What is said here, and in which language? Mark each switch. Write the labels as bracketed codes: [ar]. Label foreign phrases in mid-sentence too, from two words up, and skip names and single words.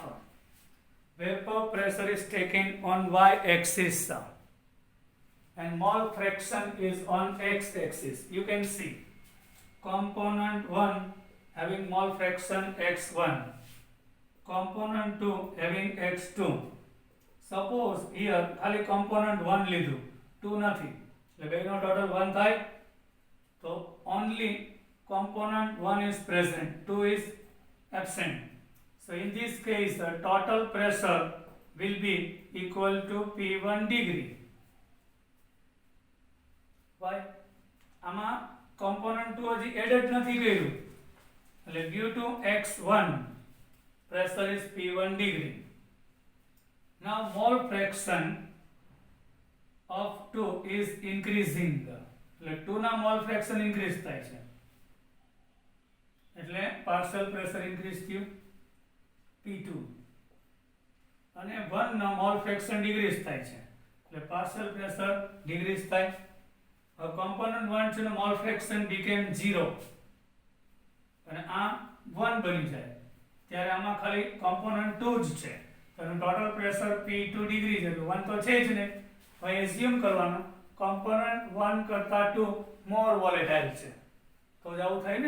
[en] Vapor pressure is taken on y-axis and mole fraction is on x-axis. You can see component 1 having mole fraction x1, component 2 having x2. Suppose here [gu] ખાલી component 1 લીધું, 2 નથી, એટલે બેનો total 1 થાય, તો [en] only component 1 is present, 2 is absent. So in this case the total pressure will be equal to P1 degree. Why? [gu] આમાં કોમ્પોનન્ટ 2 હજી એડ જ નથી કર્યું એટલે [en] due to x1 pressure is P1 degree. Now mole fraction of 2 is increasing. [gu] એટલે 2 ના [en] mole fraction increase [gu] થાય છે એટલે [en] partial pressure increase [gu] થયું P2 અને 1 ના [en] mole fraction decrease [gu] થાય છે એટલે [en] partial pressure decrease [gu] થાય. હવે component 1 છે નો [en] mole fraction became 0 [gu] અને આ 1 બની જાય ત્યારે આમાં ખાલી component 2 જ છે તો [en] total pressure P2 degree [gu] છે તો 1 તો છે જ ને. હવે એઝ્યુમ કરવાનું component 1 કરતા 2 [en] more volatile [gu] છે તો જ આવું થાય ને.